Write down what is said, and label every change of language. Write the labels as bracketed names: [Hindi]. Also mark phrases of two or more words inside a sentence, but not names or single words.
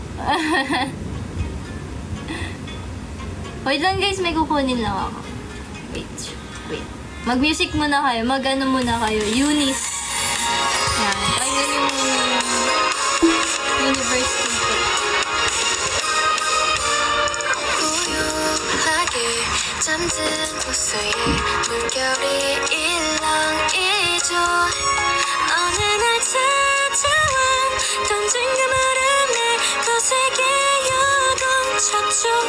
[Filipino] Wait lang guys, may kukunin lang ako. Wait. Mag-music muna kayo. Mag-ano muna kayo. Eunice. Yan. Pakinggan yung Universe ticket. [Korean] 고요하게 잠든 곳 사이 물결이 일렁이죠. 어느 날 찾아와 던진 그 말은 내 거세게 요동쳤죠.